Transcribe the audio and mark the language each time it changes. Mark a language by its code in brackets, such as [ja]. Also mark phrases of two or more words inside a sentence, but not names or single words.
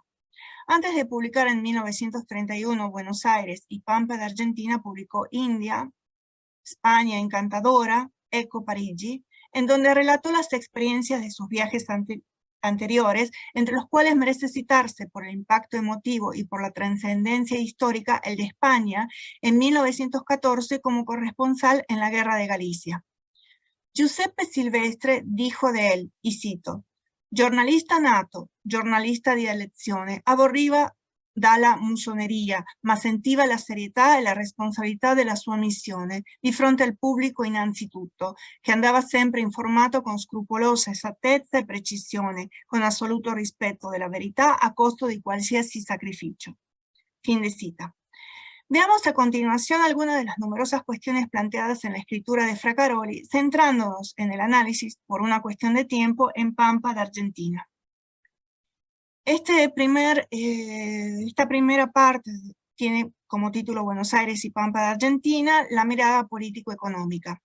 [es] Antes de publicar en 1931 Buenos Aires y Pampa de Argentina, publicó India, España encantadora, Ecco Parigi, en donde relató las experiencias de sus viajes anteriores, entre los cuales merece citarse por el impacto emotivo y por la trascendencia histórica el de España en 1914 como corresponsal en la Guerra de Galicia. [it] Giuseppe Silvestre [es] dijo de él, y cito, [it] «Giornalista nato, giornalista di elezione, aborriva dalla musoneria, ma sentiva la serietà e la responsabilità della sua missione di fronte al pubblico innanzitutto, che andava sempre informato con scrupolosa esattezza e precisione, con assoluto rispetto della verità a costo di qualsiasi sacrificio». [es] Fin de cita. Veamos a continuación algunas de las numerosas cuestiones planteadas en la escritura de Fracaroli, centrándonos en el análisis, por una cuestión de tiempo, en Pampa de Argentina. Esta primera parte tiene como título Buenos Aires y Pampa de Argentina, la mirada político-económica.